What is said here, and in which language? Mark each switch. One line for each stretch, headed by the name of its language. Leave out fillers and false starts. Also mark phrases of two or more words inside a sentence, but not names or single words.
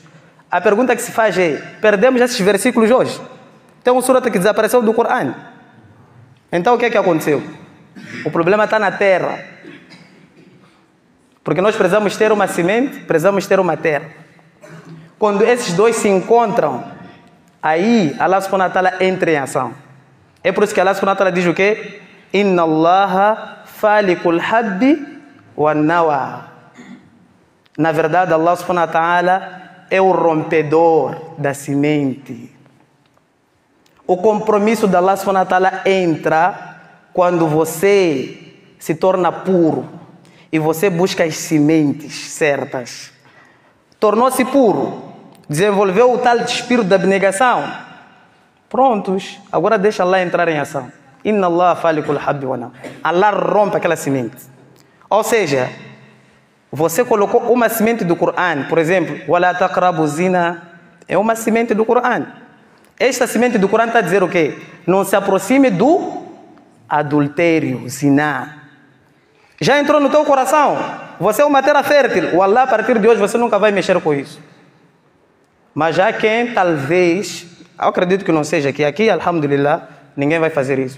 Portuguese: A pergunta que se faz é: perdemos esses versículos hoje? Tem um surata que desapareceu do Corão. Então o que é que aconteceu? O problema está na terra. Porque nós precisamos ter uma semente, precisamos ter uma terra. Quando esses dois se encontram, aí
Arabic: الله سبحانه وتعالى
Portuguese: entra em ação. É por isso que
Arabic: الله سبحانه وتعالى
Portuguese: diz o quê?
Arabic: إن الله فالق الحب والنوى.
Portuguese: Na verdade,
Arabic: الله سبحانه وتعالى
Portuguese: é o rompedor da semente. O compromisso de
Arabic: الله سبحانه وتعالى
Portuguese: entra quando você se torna puro e você busca as sementes certas. Tornou-se puro, desenvolveu o tal espírito da abnegação. Prontos, agora deixa Allah entrar em ação.
Arabic: إن الله فالق الحب والنوى.
Portuguese: Allah rompe aquela semente. Ou seja, você colocou uma semente do Corão, por exemplo,
Arabic: ولا تقربوا الزنا,
Portuguese: é uma semente do Corão. Esta semente do Corão está a dizer o quê? Não se aproxime do adultério, zina. Já entrou no teu coração? Você é uma terra fértil. O Allah, a partir de hoje, você nunca vai mexer com isso. Mas já quem talvez, eu acredito que não seja aqui, alhamdulillah, ninguém vai fazer isso.